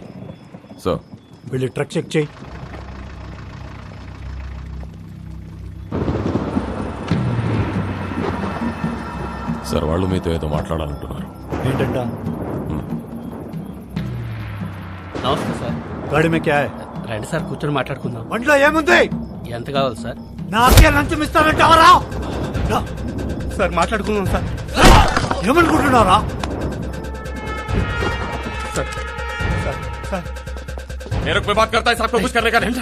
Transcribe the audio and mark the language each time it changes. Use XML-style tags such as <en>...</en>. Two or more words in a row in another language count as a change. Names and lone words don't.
<te>సార్, వెళ్ళి ట్రక్ చెక్ చేయి. సార్ వాళ్ళు మీతో ఏదో మాట్లాడాలంటున్నారు. ఏంటంట? నమస్తే సార్.</te> <hi>गाड़ी में क्या है?</hi> <te>రండి సార్, కూర్చొని మాట్లాడుకుందాం. ఒంట్లో ఏముంది? ఎంత కావాలి సార్? నాకే లంచం ఇస్తానంటావరా? సార్ మాట్లాడుకుందాం సార్. ఏమనుకుంటున్నారా?</te> <hi>मेरे को कोई बात करता है साहब को कुछ करने का नहीं।</hi>